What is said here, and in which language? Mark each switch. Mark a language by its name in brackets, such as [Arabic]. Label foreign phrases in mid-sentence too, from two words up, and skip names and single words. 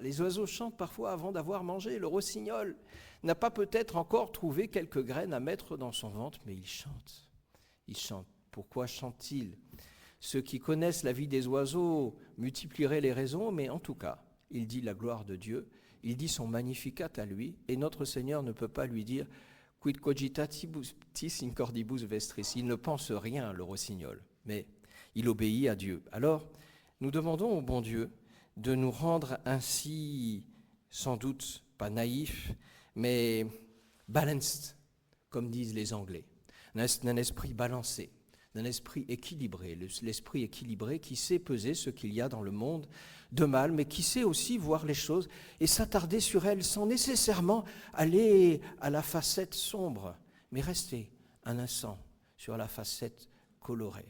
[French] Les oiseaux chantent parfois avant d'avoir mangé. Le rossignol n'a pas peut-être encore trouvé quelques graines à mettre dans son ventre, mais il chante. Il chante. Pourquoi chante-t-il ? Ceux qui connaissent la vie des oiseaux multiplieraient les raisons, mais en tout cas, il dit la gloire de Dieu, il dit son magnificat à lui, et notre Seigneur ne peut pas lui dire « [Latin] Quid cogitatis in cordibus vestris ». [French] Il ne pense rien, le rossignol, mais il obéit à Dieu. Alors, nous demandons au bon Dieu de nous rendre ainsi, sans doute pas naïfs, mais balanced, comme disent les Anglais, d'un esprit balancé, d'un esprit équilibré, l'esprit équilibré qui sait peser ce qu'il y a dans le monde de mal, mais qui sait aussi voir les choses et s'attarder sur elles sans nécessairement aller à la facette sombre, mais rester un instant sur la facette colorée.